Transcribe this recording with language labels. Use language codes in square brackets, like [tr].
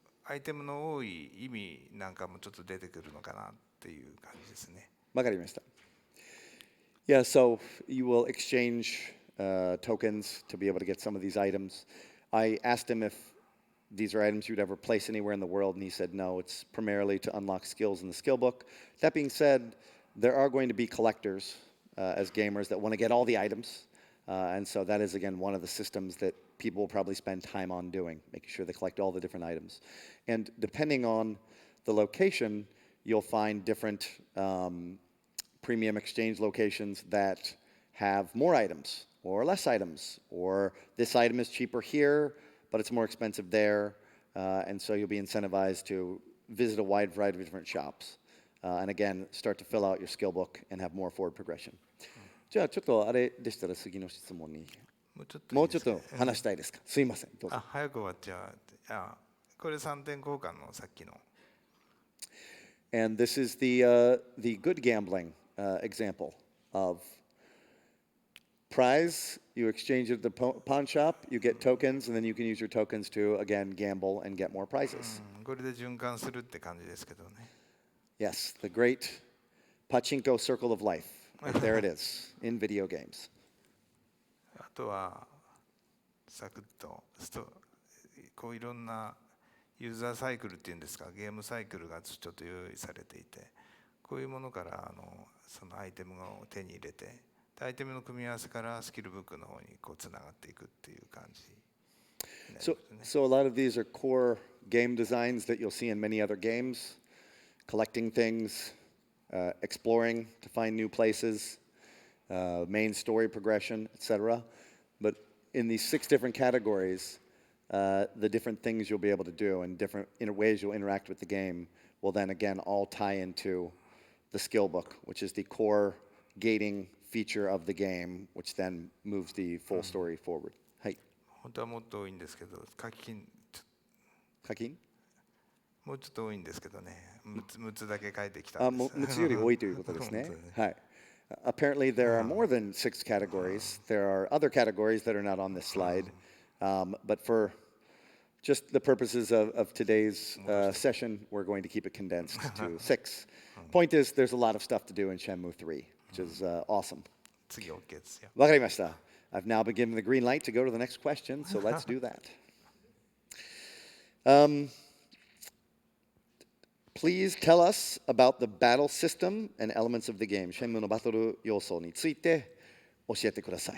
[ja] アイテムの多い意味なんかもちょっと出てくるのかなっていう感じですね。わかりました。 [en] Yeah, so you will exchange tokens to be able to get some of these items. I asked him if these are items you'd ever place anywhere in the world, and he said no, it's primarily to unlock skills in the skill book. That being said, there are going to be collectors as gamers that want to get all the items, and so that is, again, one of the systems that people will probably spend time on doing, making sure they collect all the different items. And depending on the location, you'll find different premium exchange locations that have more items or less items, or this item is cheaper here, but it's more expensive there, and so you'll be incentivized to visit a wide variety of different shops. And again, start to fill out your skill book and have more forward progression. [ja] じゃあちょっとあれでしたら次の質問に。もうちょっと話したいですか。すいません。どうぞ。早く終わっちゃう。これ3点交換のさっきの。 [en] And this is the good gambling example of prize. You exchange it at the pawn shop, you get tokens, and then you can use your tokens to again gamble and get more prizes. [ja] これで循環するって感じですけどね。 [en] Yes, the great pachinko circle of life. There it is in video games. [ja] あとはサクッとこういろんなユーザーサイクルっていうんですか、ゲームサイクルがちょっと用意されていて、こういうものからそのアイテムを手に入れて、アイテムの組み合わせからスキルブックの方にこうつながっていくっていう感じ。 [en] So a lot of these are core game designs that you'll see in many other games, collecting things, exploring to find new places, main story progression, etc. But in these 6 different categories, the different things you'll be able to do and different ways you'll interact with the game will then again all tie into the skill book, which is the core gating feature of the game, which then moves the full story forward. [ja] はい。本当はもっと多いんですけど、課金課金もうちょっと多いんですけどね、6つだけ書いてきたんです。 6つより多いということですね。はい。 [en] Apparently, there are more than 6 categories. There are other categories that are not on this slide. But for just the purposes of today's session, we're going to keep it condensed to 6. Point is, there's a lot of stuff to do in Shenmue III, which is awesome. [ja] 次 OK ですよ。わかりました。 [en] I've now been given the green light to go to the next question, so let's do that. Please tell us about the battle system and elements of the game. [ja] シェンムーのバトル要素について教えてください。